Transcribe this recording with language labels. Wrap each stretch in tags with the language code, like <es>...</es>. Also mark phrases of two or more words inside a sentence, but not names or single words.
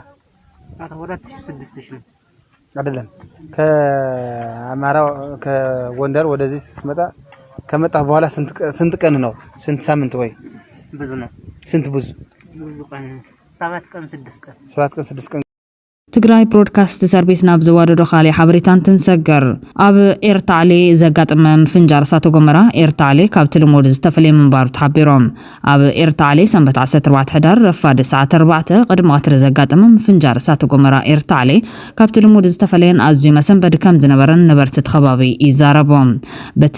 <am>ወራት 6 ነው አይደለም ከአማራ ከጎንደር ወደዚህ ስትመጣ ከመጣህ በኋላ ስንት ቀን ነው? ስንት ሳምንት ወይ ብዙ ነው? ስንት ብዙ ቀን 7 ቀን 6 ቀን</am> <ti>ትግራይ ብሮድካስት ሰርቪስ ናብ ዝዋደዶ ካሊ ሓበሬታን ትንሰገር ኣብ ኤርታሌ ዘጋጥመ ምፍንጃር እሳተ ጎመራ ኤርታሌ ካብ ትልሞድ ዝተፈለየ ምንባሩ ተሓቢሮም ኣብ ኤርታሌ ሰንበት 14 ሕዳር ረፋድ ሰዓት 4 ቅድሚ ቀትሪ ዘጋጥመ ምፍንጃር እሳተ ጎመራ ኤርታሌ ካብ ትልሞድ ዝተፈለየን ኣዝዩ መሰንበዲ ከም ዝነበረን ነበርቲ ከባቢ ይዛረቦም በቲ</ti>